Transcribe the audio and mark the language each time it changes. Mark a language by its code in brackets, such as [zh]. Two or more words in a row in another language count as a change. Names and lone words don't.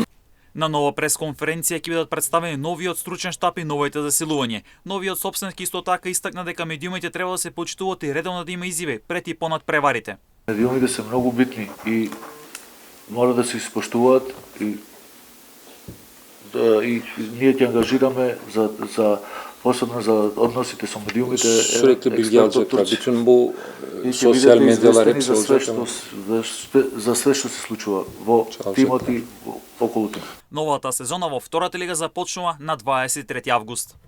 [mk] На нова пресконференција ќе бидат представени новиот стручен штаб и новите засилување. Новиот собственик исто така истакна дека медиумите треба да се почитуваат и редовно да има изјави пред и понад преварите. Медиумите се многу битни и мора да се испоштуваат и ние ќе ангажираме за посебно за односите са медијумите. [tr] Sürekli bilgi alacaklar. Bütün bu sosyal medyalar hepsi olacak. [mk] За све што се случува во тимот и околу тим. Новата сезона во втората лига започнува на 23 август.